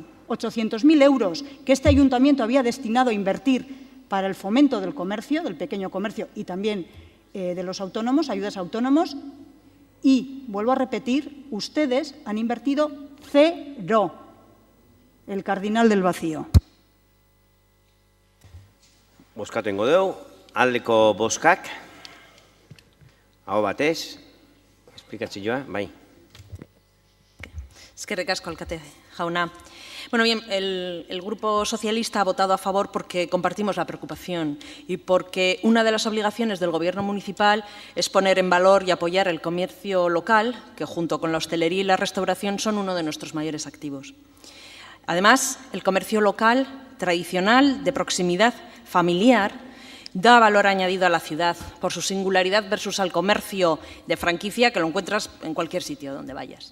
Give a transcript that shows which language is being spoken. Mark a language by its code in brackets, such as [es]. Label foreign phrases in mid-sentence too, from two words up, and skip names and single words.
[es] 800.000 euros que este ayuntamiento había destinado a invertir para el fomento del comercio, del pequeño comercio y también de los autónomos, ayudas a autónomos, y, vuelvo a repetir, ustedes han invertido 0, el cardinal del vacío. [eu] Bozkatu ingo dugu, aldeko bozkak, aho batez, esplikatzioa, bai. Eskerrik asko, alkate jauna. [es] Bueno, bien, el Grupo Socialista ha votado a favor porque compartimos la preocupación y porque una de las obligaciones del Gobierno municipal es poner en valor y apoyar el comercio local, que junto con la hostelería y la restauración son uno de nuestros mayores activos. Además, el comercio local, tradicional, de proximidad, familiar, da valor añadido a la ciudad por su singularidad versus al comercio de franquicia que lo encuentras en cualquier sitio donde vayas.